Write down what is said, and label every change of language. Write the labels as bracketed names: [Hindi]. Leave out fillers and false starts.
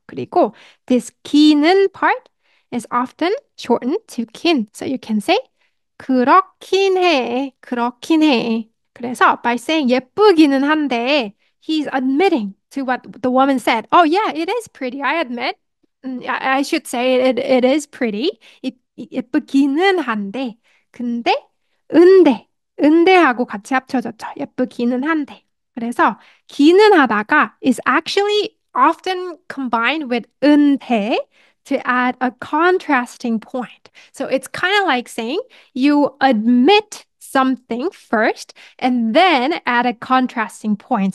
[English] 그리고 this 기는 part is often shortened to kin. So you can say [Korean] 그렇긴 해. 그렇긴 해. [English] 그래서 by saying [Korean] 예쁘기는 한데 [English] he's admitting to what the woman said. Oh yeah, it is pretty. I admit. I should say it is pretty. [Korean] 예쁘기는 한데 근데 은데 은대하고 같이 합쳐졌죠. 예쁘기는 한데. [English] 그래서 기는 하다가 is actually often combined with 은대 to add a contrasting point. So it's kind of like saying you admit something first and then add a contrasting point.